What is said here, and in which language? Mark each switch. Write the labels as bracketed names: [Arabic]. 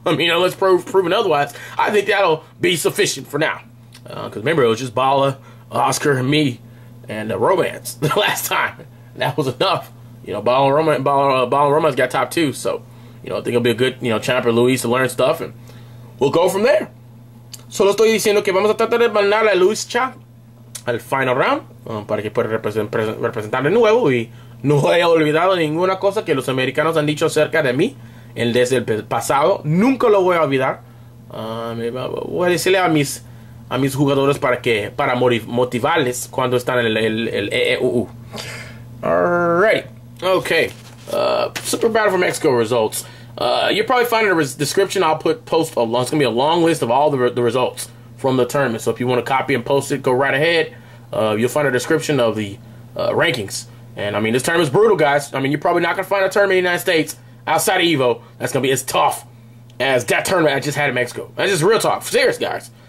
[English] I mean, unless proven otherwise, I think that'll be sufficient for now. Because remember, it was just Bala, Oscar, and me, and Romance the last time. That was enough. You know, Bala and Romance got top 2, so you know, I think it'll be a good champ for Luis to learn stuff, and we'll go from there. [Spanish] Solo estoy diciendo que vamos a tratar de mandar a Luis Cha al final round para que pueda representar de nuevo, y no he olvidado ninguna cosa que los americanos han dicho acerca de mí desde el pasado. Nunca lo voy a olvidar. Voy a decirle a mis jugadores para motivarles cuando están en el EEUU. [English] Alright, okay. Super Battle for Mexico results. You'll probably find in the description I'll post a long. It's gonna be a long list of all the results from the tournament. So if you want to copy and post it, go right ahead. You'll find a description of the rankings. And I mean, this tournament's brutal, guys. I mean, you're probably not gonna find a tournament in the United States outside of Evo that's gonna be as tough as that tournament I just had in Mexico. That's just real talk. Serious, guys.